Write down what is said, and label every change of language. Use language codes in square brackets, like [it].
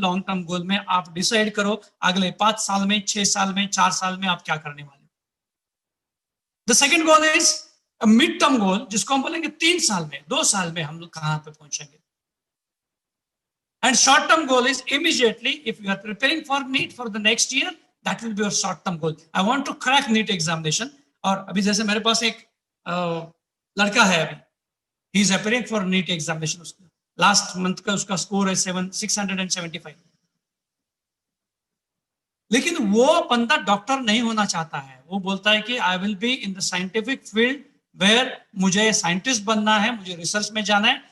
[hi] Long term goal में आप decide करो अगले 5 साल में, 6 साल में, 4 साल में आप क्या करने वाले हो. [en] The second goal is a mid term goal, [hi] जिसको हम बोलेंगे 3 साल में, 2 साल में हम लोग कहां पे पहुंचेंगे. [en] And short term goal is immediately, if you are preparing for NEET for the next year, that will be your short term goal. I want to crack NEET examination. [hi] और अभी जैसे मेरे पास एक लड़का है अभी, [en] he is appearing for NEET examination. [hi] उसका last month का उसका स्कोर है 675. लेकिन वो बंदा डॉक्टर नहीं होना चाहता है. वो बोलता है कि [en] I will be in the scientific field where [hi] मुझे साइंटिस्ट बनना है, मुझे रिसर्च में जाना है.